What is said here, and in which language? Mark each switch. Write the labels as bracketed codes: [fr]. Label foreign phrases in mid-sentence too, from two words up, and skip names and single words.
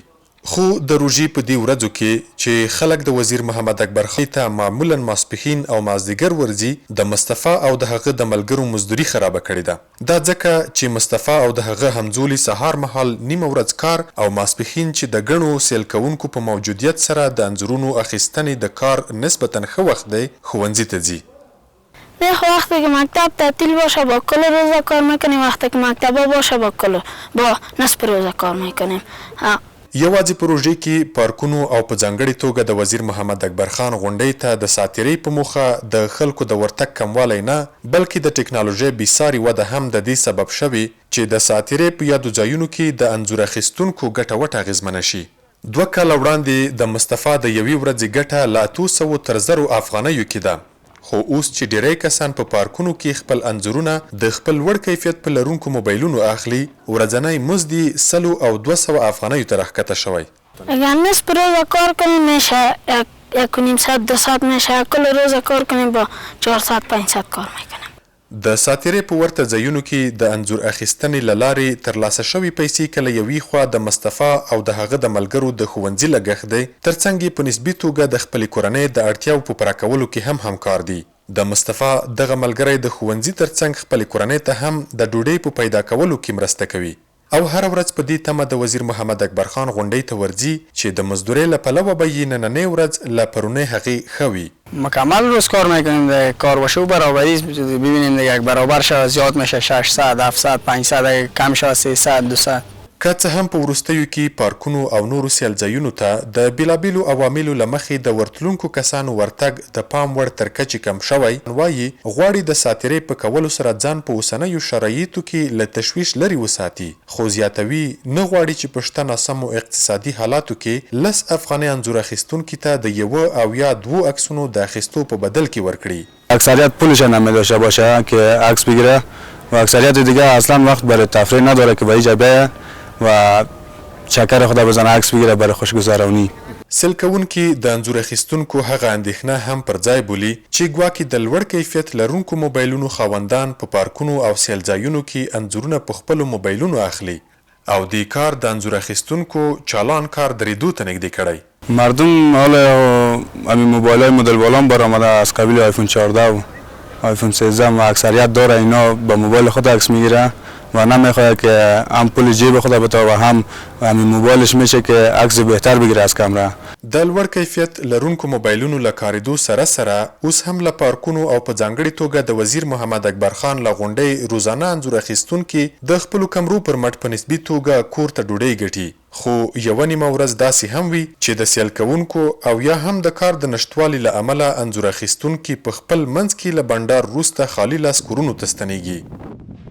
[ps] خو د روژې په دې ورځو کې چې خلک د وزیر محمد اکبر خان ته معمولا ماسپښین او مازدیګر ورځي د مصطفی او د هغه د ملګرو مزدوري خرابه کړې ده. دا ځکه چې مصطفی او د هغه همزولي سهار مهال نیمه ورځ کار او ماسپښین چې د ګڼو سیل کوونکو په موجودیت سره د انځورونو اخیستنې د کار نسبتا ښه وخت دی ښوونځي ته ځي. [fa] نه وقتی که مکتب تعطیل باشه با کل روزه کار میکنیم، وقتی که مکتب باشه با نصف روزه کار میکنیم. [ps] یوازې په روژې کې پارکونو او په ځانګړې توګه د وزیر محمد اکبر خان غونډۍ ته د ساتیرۍ په موخه د خلکو د ورتګ کموالی نه بلکې د ټکنالوژۍ بېساري وده هم د دې سبب شوې چې د ساتیرۍ په یادو ځایونو کې د انځور اخیستونکو ګټه وټه اغېزمنه شي. 2 کاله وړاندې د مصطفی د یوې ورځې ګټه له 800 تر 1000 افغانیو کې ده. خو اوس چې ډیری کسان په پارکونو کې خپل انځورونه د خپل لوړ کیفیت په لرونکو موبایلونو اخلي، ورځنی مزد یې 100 او 200 افغانیو ته راښکته شوی. [fa] اگر نصف روزه کار کنیم میشه 1.5 ساعت 2 ساعت میشه، کل روزه کار کنیم با 400 500 کار میکنیم. [ps] د ساتیرۍ په ورته ځایونو کې د انځور اخیستنې له لارې ترلاسه شوې پیسې کله یوې خوا د مصطفی او د هغه د ملګرو د ښوونځي لګښت دی، ترڅنګ یې په نسبي توګه د خپلې کورنۍ د اړتیاو په پوره کولو کې هم همکار دي. د مصطفی دغه ملګری د ښوونځي ترڅنګ خپلې کورنۍ ته هم د ډوډۍ په پیدا کولو کې مرسته کوي او هر ورځ په دې تمه د وزیر محمد اکبر خان غونډۍ ته ورځي چې د مزدورۍ له پلوه به یې نننۍ ورځ له پرونۍ هغې ښه وي. [fa] مکمل روز کار میکنیم، کار باشه و برابری ببینیم دیگه اگه برابر شود زیاد میشه 600 700 500 اگه کم شود 300 200. [ps] که څه هم په وروستیو کې پارکونو او نورو سیل ځایونو ته د بیلابیلو عواملو له مخې د ورتلونکو کسانو ورتګ د پام وړ تر کچې کم شوی، وایي غواړي د ساتیرۍ په کولو سره ځان په اوسنیو شرایطو کې له تشویش لرې وساتي، خو زیاتوي نه غواړي چې په شته ناسمو اقتصادي حالاتو کې 10 افغانۍ انځور اخیستونکي ته د 1 او یا 2 عکسونو د اخیستو په بدل کې ورکړي. [fa] اکثریت پولش نمی داشته باشه که عکس بگیره و اکثریت دیگه اصلا وقت برای تفریح نداره که به اینجا بیایه و چکر خدا بزنه عکس بگیره برای خوشگذرانی. [ps] سیل کوونکي د انځور اخیستونکو هغه اندېښنه هم پر ځای بولي چې ګواکې د لوړ کیفیت لرونکو موبایلونو خاوندان په پارکونو او سیل ځایونو کې انځورونه په خپلو موبایلونو اخلي او دې کار د انځور اخیستونکو چالان کار درېدو ته نږدې کړی. [fa] مردم حالا همین موبایل های مدل بالام برآمده از قبیل آیفون 14 و آیفون 13 و اکثریت داره اینا با موبایل خود عکس میگیره و نمیخواد که هم پول جیب خود بتا و هم همین موبایلش میشه که عکس بهتر بگیره از کامرا. [ps] د لوړ کیفیت لرونکو موبایلونو له کارېدو سره سره اوس هم له پارکونو او په ځانګړې توګه د وزیر محمد اکبر خان له غونډۍ روزانه انځور اخیستونکي د خپلو کمرو پر مټ په نسبي توګه کور ته ډوډۍ ګټي. خو یوه نیمه ورځ داسې هم وي چې د سیل کوونکو او یا هم د کار د نشتوالي له امله انځور اخیستونکي په خپل منځ کې له بنډار وروسته خالي لاس کورونو ته ستنېږي.